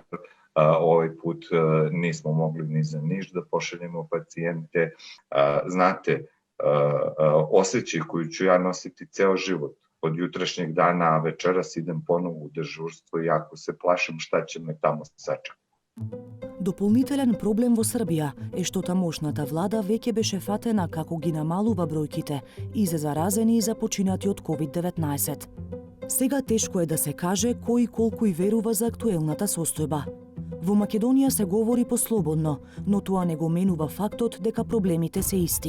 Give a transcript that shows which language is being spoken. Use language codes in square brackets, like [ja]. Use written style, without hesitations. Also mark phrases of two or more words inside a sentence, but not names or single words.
[sr] Ovaj put nismo mogli ni za Niš da pošaljemo pacijente. Znate, osjećaj koju ću ja nositi ceo život, od jutrašnjeg dana, a večeras idem ponovo u dežurstvo i jako se plašim šta će me tamo sačekati. [mk] Дополнителен проблем во Србија е што тамошната влада веќе беше фатена како ги намалува бројките и за заразени и за починати од COVID-19. Сега тешко е да се каже кој колку и верува за актуелната состојба. Во Македонија се говори послободно, но тоа не го менува фактот дека проблемите се исти.